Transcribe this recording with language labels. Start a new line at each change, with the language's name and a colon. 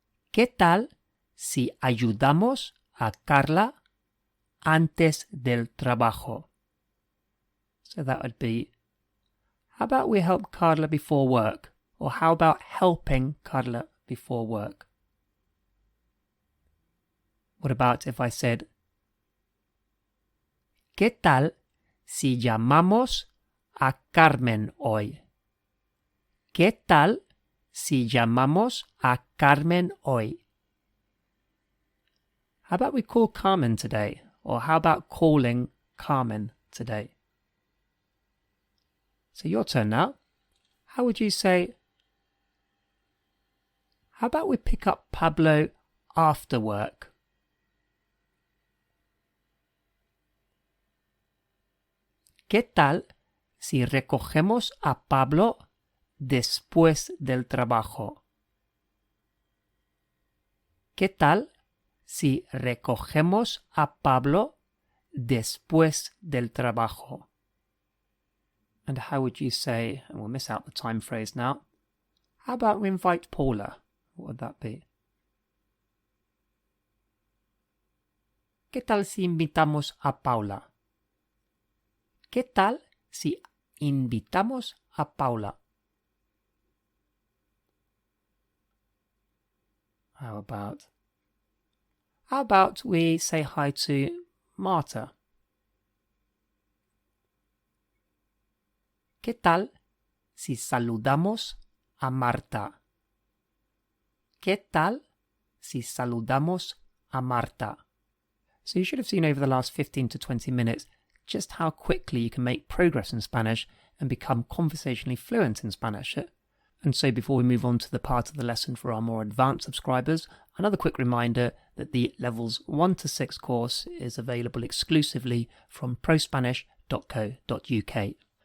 Spanish: ¿Qué tal si ayudamos a Carla antes del trabajo?
English: So that would be, how about we help Carla before work? Or how about helping Carla before work? What about if I said,
Spanish: ¿Qué tal si llamamos a Carmen hoy? ¿Qué tal si llamamos a Carmen hoy?
English: How about we call Carmen today? Or how about calling Carmen today? So your turn now. How would you say, how about we pick up Pablo after work?
Spanish: ¿Qué tal si recogemos a Pablo después del trabajo? ¿Qué tal si recogemos a Pablo después del trabajo?
English: And how would you say, and we'll miss out the time phrase now, how about we invite Paula? What would that be?
Spanish: ¿Qué tal si invitamos a Paula? ¿Qué tal si invitamos a Paula?
English: How about we say hi to Marta?
Spanish: ¿Qué tal si saludamos a Marta? ¿Qué tal si saludamos a Marta?
English: So you should have seen over the last 15 to 20 minutes just how quickly you can make progress in Spanish and become conversationally fluent in Spanish. And so before we move on to the part of the lesson for our more advanced subscribers, another quick reminder that the Levels 1 to 6 course is available exclusively from prospanish.co.uk.